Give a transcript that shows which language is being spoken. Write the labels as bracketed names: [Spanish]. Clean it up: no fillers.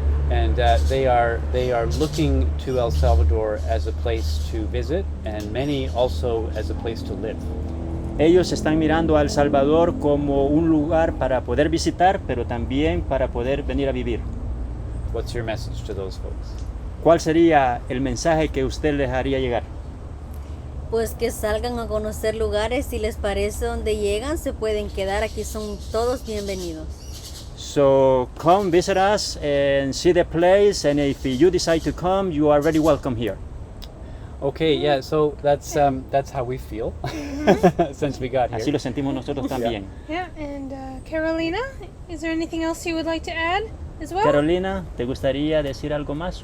[English] And they are looking to El Salvador as a place to visit, and many also as a place to live. [Spanish] Ellos están mirando a El Salvador como un lugar para poder visitar, pero también para poder venir a vivir. [English] What's your message to those folks? [Spanish] ¿Cuál sería el mensaje que usted les haría llegar? Pues que salgan a conocer lugares, si les parece donde llegan, se pueden quedar, aquí son todos bienvenidos. [English] So come visit us and see the place, and if you decide to come, you are very welcome here. Okay, yeah. So that's how we feel since we got here. [Spanish] Así lo sentimos nosotros también. [English] Yeah, and Carolina, is there anything else you would like to add as well? [Spanish] Carolina, ¿te gustaría decir algo más?